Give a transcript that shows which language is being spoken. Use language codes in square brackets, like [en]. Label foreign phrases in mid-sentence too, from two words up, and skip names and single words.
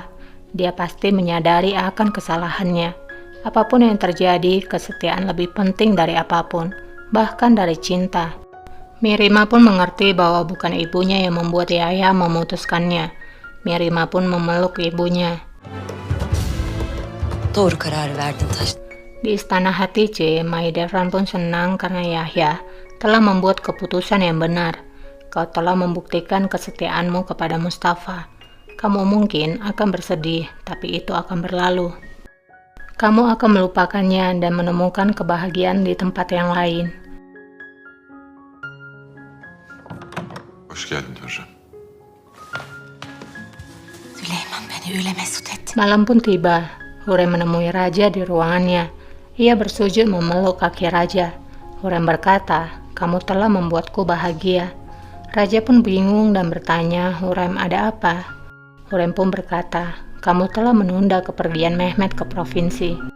[id] Dia pasti menyadari akan kesalahannya. Apapun yang terjadi, kesetiaan lebih penting dari apapun, bahkan dari cinta. Mihrimah pun mengerti bahwa bukan ibunya yang membuat Yahya memutuskannya. Mihrimah pun memeluk ibunya. [tr] Doğru kararı verdin Taş. [id] Di istana Hatice, Mahidevran pun senang karena Yahya telah membuat keputusan yang benar. Kau telah membuktikan kesetiaanmu kepada Mustafa. Kamu mungkin akan bersedih, tapi itu akan berlalu. Kamu akan melupakannya dan menemukan kebahagiaan di tempat yang lain. [tr] Hoş geldin Hürrem. Süleyman beni öyle mesut etti. [id] Malam pun tiba. Hurrem menemui raja di ruangannya. Ia bersujud memeluk kaki raja. Hurrem berkata, kamu telah membuatku bahagia. Raja pun bingung dan bertanya, Hurrem ada apa? Hurrem pun berkata, kamu telah menunda kepergian Mehmet ke provinsi.